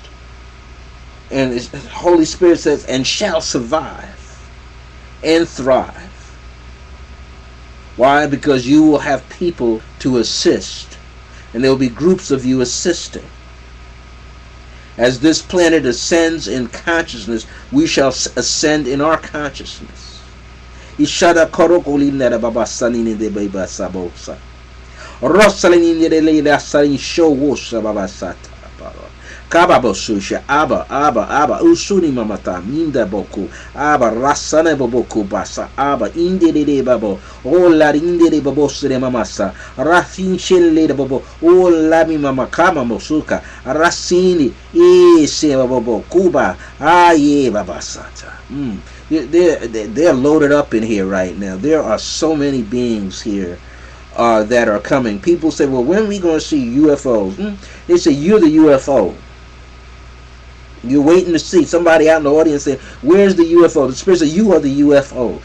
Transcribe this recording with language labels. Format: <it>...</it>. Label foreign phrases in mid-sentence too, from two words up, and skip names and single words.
<en>And the Holy Spirit says, and shall survive and thrive. Why? Because you will have people to assist. And there will be groups of you assisting. As this planet ascends in consciousness, we shall ascend in our consciousness. Ishada korokolina babasanini de babasabosa. Rosalinini de leda salin show wosha babasata. Kababosusha aba usuni mamata minda boku aba rasane boboku basa aba indere babo o la indere babo sere mamasa rafin shelle babo o la mi mama kama mosuka rasini e se babo kuba aye babasata They're loaded up in here right now. There are so many beings here that are coming. People say, well, when are we going to see UFOs? They say, you're the UFO. You're waiting to see. Somebody out in the audience say, where's the UFO? The Spirit says, you are the UFO.</en>